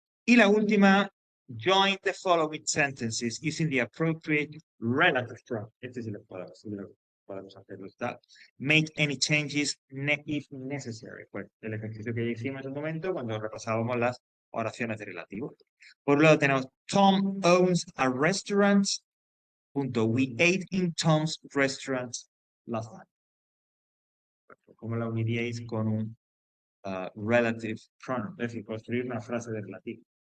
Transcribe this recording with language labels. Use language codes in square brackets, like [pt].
[es] Y la última, [en] join the following sentences using the appropriate relative pronoun. [es] Este sí lo podemos hacerlo. Está. [en] Make any changes if necessary. [es] Pues el ejercicio que ya hicimos en un momento cuando repasábamos las oraciones de relativo. Por un lado tenemos [en] Tom owns a restaurant. [es] Punto. [en] We ate in Tom's restaurant last night. [es] ¿Cómo la uniríais con un relative pronoun? Es decir, construir una frase de relativo.